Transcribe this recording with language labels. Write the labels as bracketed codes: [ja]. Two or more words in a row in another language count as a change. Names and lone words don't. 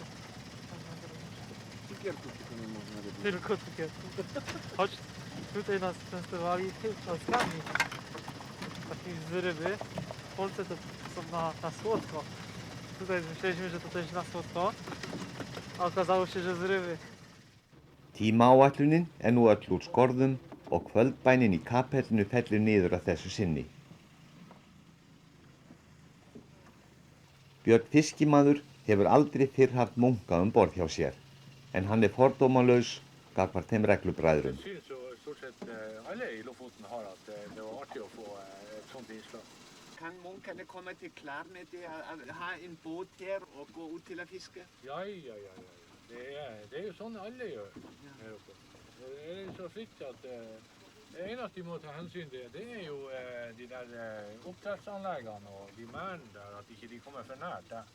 [pl] Cukierków tylko nie można robić. Tylko cukierków. Choć tutaj nas częstowali plackami takimi z ryby. W Polsce to są na słodko. Tutaj myśleliśmy, że to też na słodko, a okazało się, że z ryby. [is] Tímaáætlunin nú öll úr skorðum og kvöldbænin í kapellinu fellur niður að þessu sinni. Björn fiskimaður hefur aldrei fyrr haft munka borð hjá sér, en hann fordómalaus gagnvart þeim reglubræðrum. [no] Jeg synes jo stort sett alle i Lofoten har at det var artig å få et sånt innslag. Kan munkene komme til klarnet å ha en båt her og gå ut til å fiske? Ja. Det er jo sånn alle gjør her oppe. Det er så fritt at det eneste de må ta hensyn til, det er jo de der oppdrettsanleggene og de merdene der, at ikke de kommer for nært der.